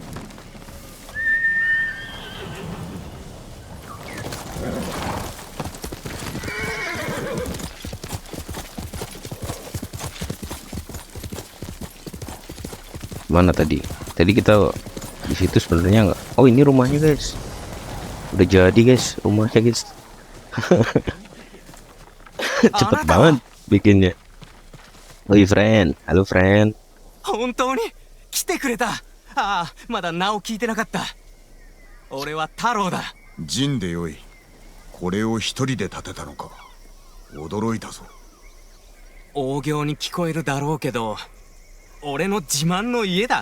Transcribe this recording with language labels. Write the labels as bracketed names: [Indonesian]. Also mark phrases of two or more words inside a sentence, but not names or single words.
[Indonesian] Mana tadi? Tadi kita di situ sebenarnya nggak. Oh ini rumahnya guys. Udah jadi guys rumahnya guys. Cepet banget bikinnya. Oi friend, halo friend. [Japanese] 本当に来てくれた。ああ、まだ名を聞いてなかった。俺は太郎だ。陣でよい。これを一人で建てたのか。驚いたぞ。大行に聞こえるだろうけど、俺の自慢の家だ。